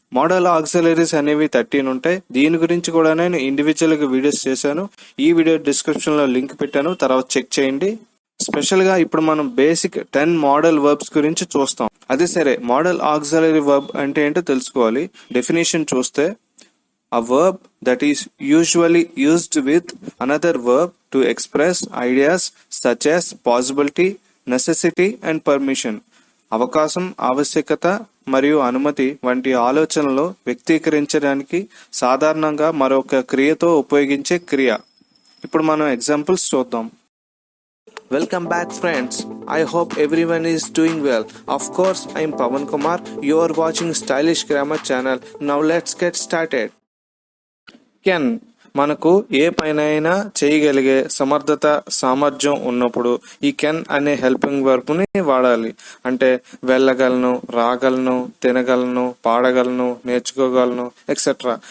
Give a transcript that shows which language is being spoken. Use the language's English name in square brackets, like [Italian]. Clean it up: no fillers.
[Telugu] Model auxiliaries అనేవి 13 ఉంటాయి. దీని గురించి కూడా నేను ఇండివిజువల్ గా వీడియోస్ చేశాను. ఈ వీడియో డిస్క్రిప్షన్ లో లింక్ పెట్టాను, తర్వాత చెక్ చేయండి. స్పెషల్ గా ఇప్పుడు మనం బేసిక్ 10 మోడల్ వర్బ్స్ గురించి చూస్తాం. అదే సరే, మోడల్ ఆక్సిలరీ వర్బ్ అంటే ఏంటో తెలుసుకోవాలి. డెఫినేషన్ చూస్తే, [English] a verb that is usually used with another verb to express ideas such as possibility, necessity and permission. [Telugu] అవకాశం, ఆవశ్యకత మరియు అనుమతి వంటి ఆలోచనలు వ్యక్తీకరించడానికి సాధారణంగా మరొక క్రియతో ఉపయోగించే క్రియ. ఇప్పుడు మనం ఎగ్జాంపుల్స్ చూద్దాం. [English] Welcome back friends. I hope everyone is doing well. Of course, I am Pawan Kumar. You are watching Stylish Grammar channel. Now let's get started. [Telugu] Can మనకు ఏ పైనైనా చేయగలిగే సమర్థత, సామర్థ్యం ఉన్నప్పుడు ఈ కెన్ అనే హెల్పింగ్ వర్బ్ ని వాడాలి. అంటే వెళ్ళగలను, రాగలను, తినగలను, పాడగలను, నేర్చుకోగలను ఎక్సెట్రా.